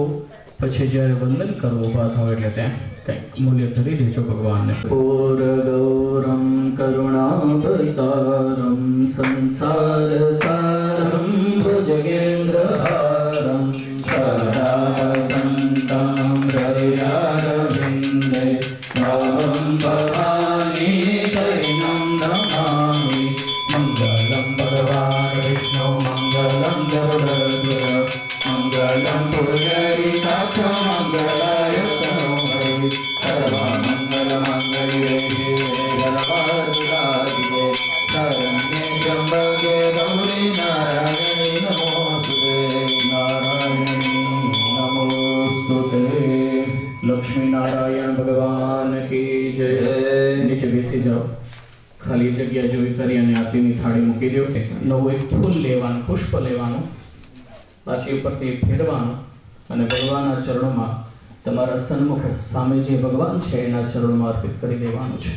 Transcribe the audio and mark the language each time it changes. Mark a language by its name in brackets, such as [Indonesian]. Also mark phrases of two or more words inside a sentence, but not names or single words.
[Gujarati] પછી જ્યારે વંદન કરવો ઉભા થાવ એટલે ત્યાં કંઈક મૂલ્ય ધરી દેજો ભગવાનને. [Sanskrit] પૂરગૌરમ કરુણાવતારમ સંસાર સારમ ભુજગેન્દ્રહારમ સદા વસંતમ હૃદયારવિંદે मंगलम भवानी शरणं नमामि मंगलम भगवान विष्णु मंगलम गरुडध्वज मंगलम पुरुषार्थ मंगलाय तनोहरि सर्वमंगल मंगल्ये शिवे सर्वार्थसाधिके शरण्ये त्र्यंबके गौरी नारायणी नमोस्तुते नारायणी नमोस्तुते। [Hindi] लक्ष्मी नारायण भगवान की जय। [Gujarati] નીચે બેસી જાઓ, ખાલી જગ્યા જોઈ કરી અને આરતીની થાળી મૂકી દો। નવું એક ફૂલ લેવાનું, પુષ્પ લેવાનું, બાકી ઉપરથી ફેરવાનું અને ભગવાનના ચરણોમાં તમારા સન્મુખ સામે જે ભગવાન છે એના ચરણોમાં અર્પિત કરી દેવાનું છે।